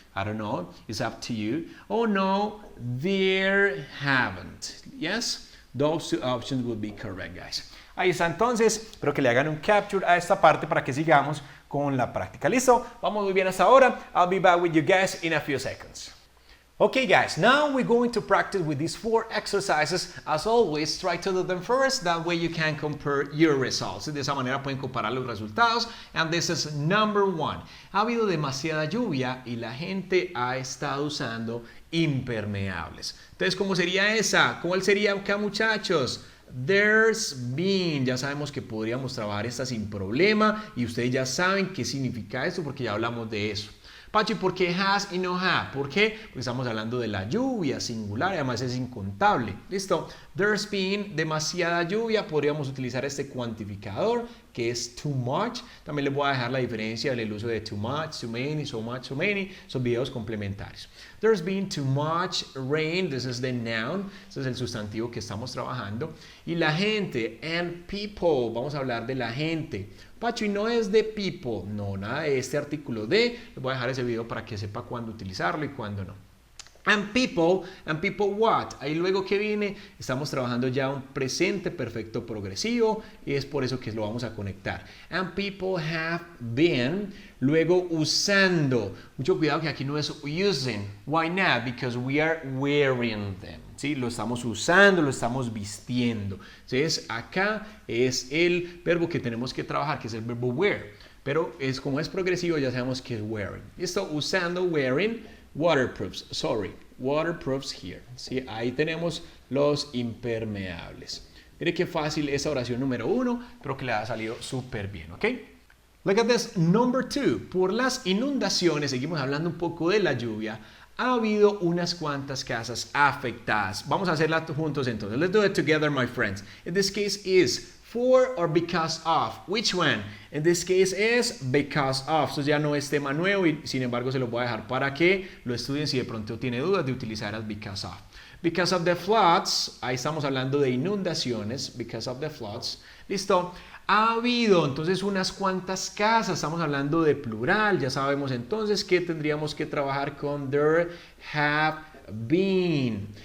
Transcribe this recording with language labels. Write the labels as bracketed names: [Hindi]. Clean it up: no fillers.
[English] I don't know, it's up to you. Oh no, there haven't. Yes, those two options would be correct, guys. [Spanish] Ahí está entonces, espero que le hagan un capture a esta parte para que sigamos con la práctica. ¿Listo? Vamos muy bien hasta ahora. [English] I'll be back with you guys in a few seconds. Okay guys, now we're going to practice with these 4 exercises. As always, try to do them first, that way you can compare your results. [Spanish] De esa manera pueden comparar los resultados. [English] And this is number 1. [Spanish] Ha habido demasiada lluvia y la gente ha estado usando impermeables. Entonces, ¿cómo sería esa? ¿Cuál sería acá, muchachos? [English] There's been. [Spanish] Ya sabemos que podríamos trabajar esta sin problema y ustedes ya saben qué significa esto porque ya hablamos de eso. Pachi, ¿por qué has y no have? ¿Por qué? Porque estamos hablando de la lluvia singular y además es incontable. ¿Listo? [English] There's been [Spanish] demasiada lluvia. Podríamos utilizar este cuantificador que es too much. También les voy a dejar la diferencia del uso de too much, too many, so much, so many. Son videos complementarios. [English] There's been too much rain. This is the noun. [Spanish] Este es el sustantivo que estamos trabajando. Y la gente, [English] and people. [Spanish] Vamos a hablar de la gente. Pacho, y no es de people, no, nada de este artículo de, les voy a dejar ese video para que sepa cuándo utilizarlo y cuándo no. [English] And people what? [Spanish] Ahí luego que viene, estamos trabajando ya un presente perfecto progresivo y es por eso que lo vamos a conectar. [English] And people have been, [Spanish] luego usando. Mucho cuidado que aquí no es using. [English] Why not? Because we are wearing them. [Spanish] ¿Sí? Lo estamos usando, lo estamos vistiendo. Entonces acá es el verbo que tenemos que trabajar, que es el verbo wear. Pero como es progresivo ya sabemos que es wearing. Listo, usando, wearing, waterproofs. [English] Waterproofs here. [Spanish] ¿Sí? Ahí tenemos los impermeables. Mire qué fácil esa oración número 1, pero que le ha salido súper bien, ¿ok? [English] Look at this, number 2. [Spanish] Por las inundaciones, seguimos hablando un poco de la lluvia. Ha habido unas cuantas casas afectadas. Vamos a hacerla juntos entonces. [English] Let's do it together, my friends. In this case is for or because of. Which one? In this case is because of. [Spanish] Esto ya no es tema nuevo y sin embargo se lo voy a dejar para que lo estudien si de pronto tiene dudas de utilizar as because of. [English] Because of the floods. [Spanish] Ahí estamos hablando de inundaciones. Because of the floods. Listo. Ha habido entonces unas cuantas casas, estamos hablando de plural, ya sabemos entonces que tendríamos que trabajar con [English] there have been.